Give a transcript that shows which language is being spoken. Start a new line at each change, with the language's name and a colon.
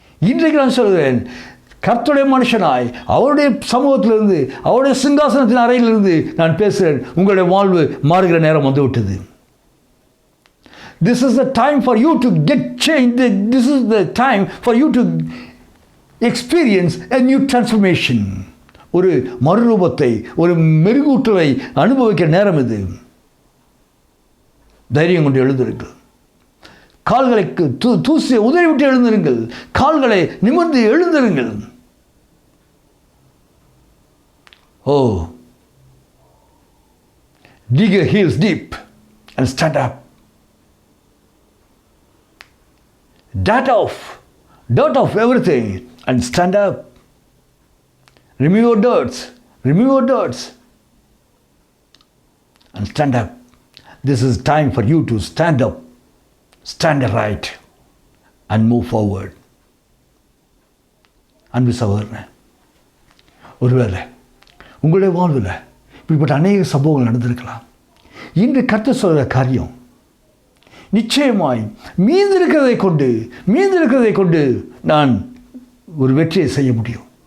Tamil: இன்றைக்கு நான் சொல்கிறேன், கர்த்தருடைய மனுஷனாய் அவருடைய சமூகத்திலிருந்து அவருடைய சிங்காசனத்தின் அறையிலிருந்து நான் பேசுகிறேன். உங்களுடைய வாழ்வு மாறுகிற நேரம் வந்து விட்டது.
English: This is the time for you to get changed. This is the time for you to experience a new transformation.
Tamil: ஒரு மறுரூபத்தை, ஒரு மெருகூட்டலை அனுபவிக்கிற நேரம் இது. தைரியம் கொண்டு எழுந்திருங்கள். கால்களை தூசியை உதறிவிட்டு எழுந்திருங்கள். கால்களை நிமிர்ந்து எழுந்திருங்கள்.
English: Oh, dig your heels deep and stand up. Dirt off everything and stand up. Remove your dirts and stand up. This is time for you to stand up, stand right and move forward.
Tamil: அன்பு சகோதரனே, ஒருவேளை உங்களுடைய வாழ்வில் இப்படிப்பட்ட அநேக சம்பவங்கள் நடந்திருக்கலாம். இன்று கர்த்தர் சொல்கிற காரியம், நிச்சயமாய் மீந்திருக்கிறதை கொண்டு நான் ஒரு வெற்றியை செய்ய முடியும்.